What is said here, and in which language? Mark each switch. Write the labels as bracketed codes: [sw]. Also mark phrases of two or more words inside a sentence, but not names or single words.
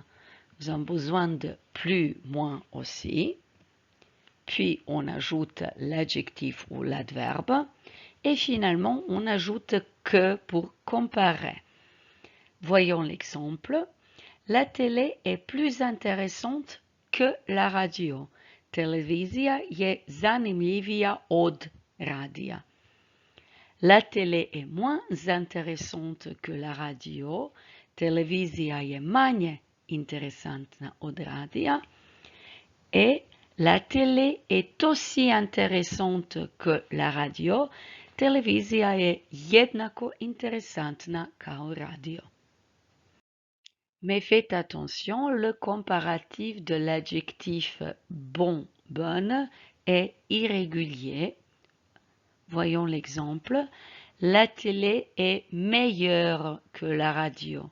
[fr] Nous avons besoin de plus, moins aussi. Puis, on ajoute l'adjectif ou l'adverbe. Et finalement, on ajoute que pour comparer. Voyons l'exemple. La télé est plus intéressante que la radio. [hr] Televizija je zanimljivija od radija. [fr] La télé est moins intéressante que la radio. [hr] Televizija je manje interesantna od radija. [fr] Et la télé est aussi intéressante que la radio. [hr] Televizija je jednako interesantna kao radio. [fr] Mais faites attention, le comparatif de l'adjectif bon, bonne est irrégulier. Voyons l'exemple. La télé est meilleure que la radio.